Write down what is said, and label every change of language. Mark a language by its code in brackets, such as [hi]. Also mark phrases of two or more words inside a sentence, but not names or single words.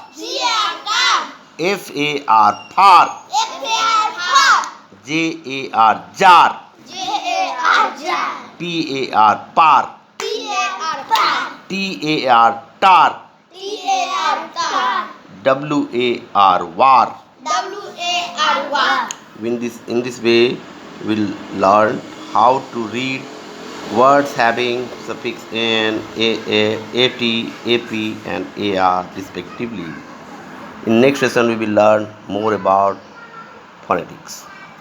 [en] C-A-R, car. F-A-R, far. F-A-R, far. J-A-R, jar. J-A-R, jar. P-A-R, par. P-A-R, par. T-A-R, tar. T-A-R, tar. W-A-R, war. W-A-R, war. In this way, we'll learn how to read words having suffix n, at, ap, and ar respectively. In next session, we will learn more about phonetics.